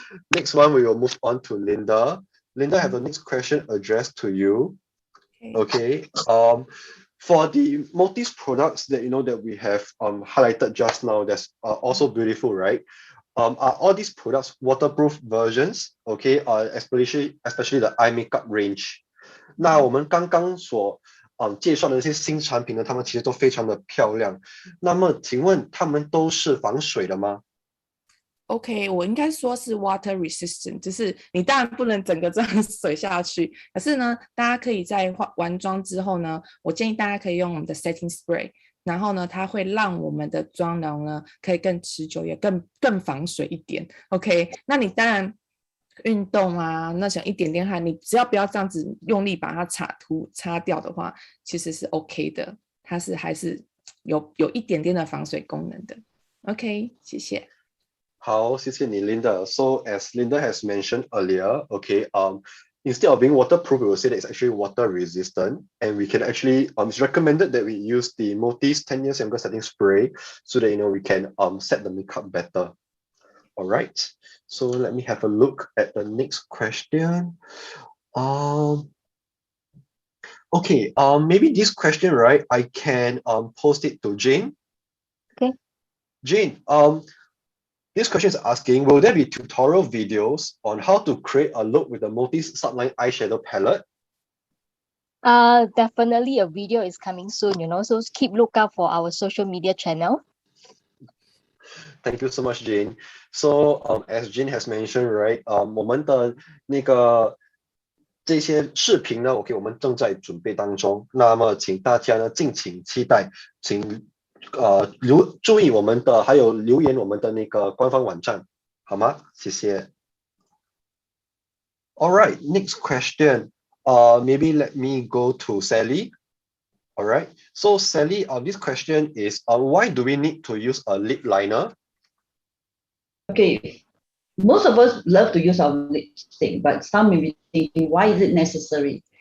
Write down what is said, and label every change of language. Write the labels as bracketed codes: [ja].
[en] Next one, we will move on to Linda. Linda, I have the next question addressed to you. Okay. For the Motis products that that we have highlighted just now, that's also beautiful, right? Are all these products waterproof versions? Okay, especially the eye makeup range. [zh] 那我们刚刚所介绍的那些新产品呢，它们其实都非常的漂亮。那么，请问它们都是防水的吗？ OK， 我应该说是 water resistant， 就是你当然不能整个这样水下去，可是呢，大家可以在完妆之后呢，我建议大家可以用我们的 setting spray， 然后呢，它会让我们的妆容呢可以更持久，也更防水一点。 OK， 那你当然运动啊，那想一点点汗，你只要不要这样子用力把它擦掉的话，其实是 OK 的，它是还是有一点点的防水功能的。 OK， 谢谢。好，谢谢你 Linda. [en] So as Linda has mentioned earlier, okay, instead of being waterproof, we will say that it's actually water resistant, and we can actually it's recommended that we use the Motis 10 years younger setting spray so that we can set the makeup better. All right. So let me have a look at the next question. Okay, maybe this question, right? I can post it to Jane. Okay. Jane, this question is asking, will there be tutorial videos on how to create a look with the Motis Subline eyeshadow palette? Definitely a video is coming soon, so keep lookout for our social media channel. Thank you so much, Jane. So, as Jane has mentioned, right, [zh] 我们的那个这些视频呢，OK，我们正在准备当中。那么，请大家呢敬请期待，请注意我们的，还有留言我们的那个官方网站，好吗？谢谢。 [en] All right, next question. Maybe let me go to Sally. All right. So Sally, this question is, why do we need to use a lip liner? Okay, most of us love to use our lipstick, but some may be thinking, why is it necessary?